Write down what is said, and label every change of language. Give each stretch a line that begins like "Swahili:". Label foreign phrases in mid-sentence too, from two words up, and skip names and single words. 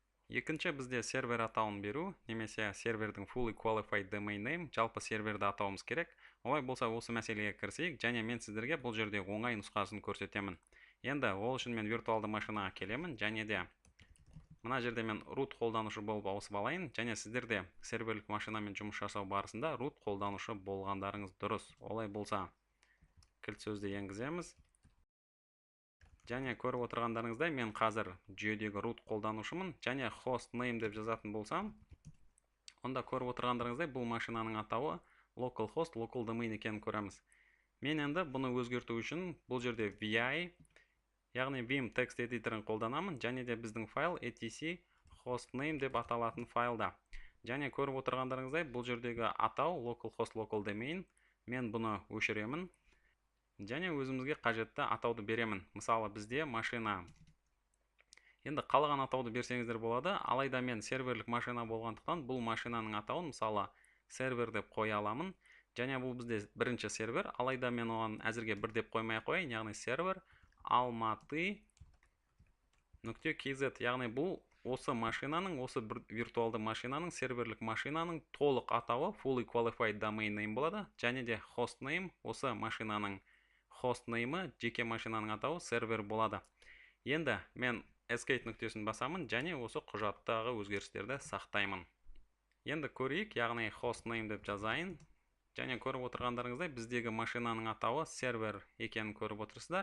Kazakh: Екінші бізде сервер атауын беру, немесе сервердің
English: fully qualified domain name,
Kazakh: жалпы серверді атауымыз керек. Олай болса осы мәселеге кірісейік, және мен сіздерге бұл жерде оңай нұсқасын көрсетемін. Енді ол үшін мен виртуалды машинаға келемін, және де мына жерде мен root қолданушы болып ауысып алайын, және сіздерде серверлік машинамен жұмыс жасау барысында root қолданушы болғандарыңыз дұрыс. Олай болса, кілт сөзді енгіземіз. Және көріп отырғандарыңыздай мен қазір жүйедегі root қолданушымын, және
English: host name
Kazakh: деп жазатын болсам, онда көріп отырғандарыңыздай бұл машинаның атауы
English: localhost local domain
Kazakh: екенін көреміз. Мен енді бұны өзгерту үшін бұл жерде vi, яғни
English: vim text editorын
Kazakh: қолданамын, және де біздің файл
English: etc hostname
Kazakh: деп аталатын файлда. Және көріп отырғандарыңыздай бұл жердегі атау
English: localhost local domain,
Kazakh: мен бұны өшіремін. Және өзімізге қажетті атауды беремін. Мысалы бізде машина. Енді қалған атауды берсеңіздер болады, алайда мен серверлік машина болғандықтан бұл машинаның атауын мысалы сервер деп қоя аламын. Және бұл бізде бірінші сервер, алайда мен оған әзірге бір деп қоймай қояйын, яғни сервер almaty.kz, яғни бұл осы машинаның, осы виртуалды машинаның, серверлік машинаның толық атауы
English: fully qualified domain name
Kazakh: болады, және де hostname осы машинаның hostname'ы, жеке машинаның атауы сервер болады. Енді мен escape нүктесін басамын, және осы құжаттағы өзгерістерді сақтаймын. Енді көрейік, яғни hostname деп жазайын. Және көріп отырғандарыңыздай біздегі машинаның атауы сервер екенін көріп отырсыздар.